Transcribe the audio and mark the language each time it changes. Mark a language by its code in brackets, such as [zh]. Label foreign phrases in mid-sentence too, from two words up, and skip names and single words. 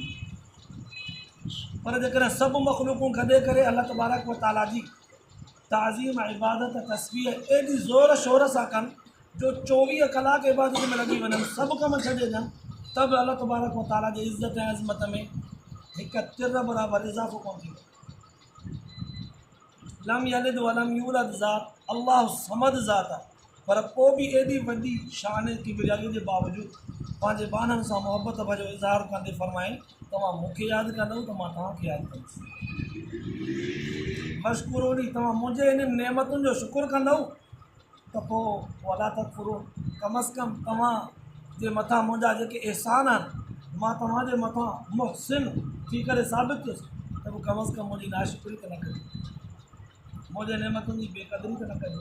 [sd] पर जेकॾहिं सभु मख़लूक़ूं गॾे करे अल्लाह [ar] تبارك وتعالى [sd] जी ताज़ीम, इबादत, तस्बीह एॾी ज़ोर शोर सां कनि जो 24 कलाक इबादत में लॻी वञनि, सभु कम छॾे ॾियनि, त बि अल्लाह [ar] تبارك وتعالى [sd] जी इज़त ऐं अज़मत में हिकु तिर बराबरि इज़ाफ़ो कोन थींदो। [ar] لم يلد ولم يولد [sd] ज़ात, अल्लाह समद ज़ात आहे, पर पोइ बि एॾी वॾी शान किबरियाई जे बावजूदि पंहिंजे बाननि सां मुहबत भरियो इज़हार कंदे फ़रमाए तव्हां मूंखे यादि कंदव त मां तव्हांखे यादि कंदुसि। मशकूरोनी, तव्हां मुंहिंजे इन नेमतुनि जो शुकुरु कंदव त पोइ [ar] ولا تكفرون, [sd] कम अज़ कम तव्हां जे मथां मुंहिंजा जेके एहसान आहिनि, मां तव्हांजे मथां मुहसिन थी करे साबित थियुसि, त पोइ कम अज़ कम मुंहिंजी नाशुक्री त न कजो, मुंहिंजे नेमतुनि जी बेक़दरी त न कजो।